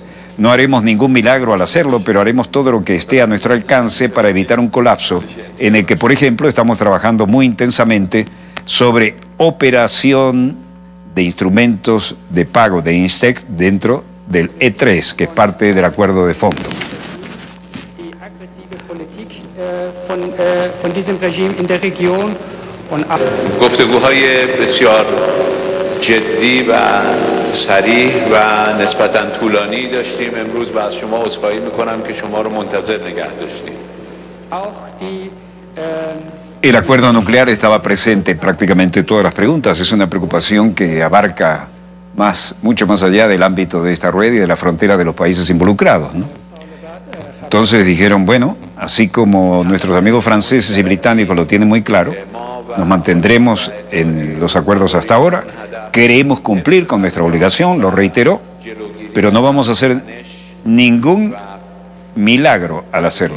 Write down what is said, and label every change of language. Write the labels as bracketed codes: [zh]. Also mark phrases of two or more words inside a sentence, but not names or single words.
[es] No haremos ningún milagro al hacerlo, pero haremos todo lo que esté a nuestro alcance para evitar un colapso en el que, por ejemplo, estamos trabajando muy intensamente sobre operación de instrumentos de pago de INSTEX dentro del E3, que es parte del acuerdo de fondo. [de] von diesem Regime in der Region. [fa] گفتگوهای بسیار جدی و صریح و نسبتاً طولانی داشتیم امروز و از شما عذرخواهی میکنم که شما رو منتظر نگه داشتیم. [es] El acuerdo nuclear estaba presente en prácticamente todas las preguntas. Es una preocupación que abarca mucho más allá del ámbito de esta rueda y de la frontera de los países involucrados, ¿no? Entonces dijeron, bueno, así como nuestros amigos franceses y británicos lo tienen muy claro, nos mantendremos en los acuerdos hasta ahora, queremos cumplir con nuestra obligación, lo reiteró, pero no vamos a hacer ningún milagro al hacerlo.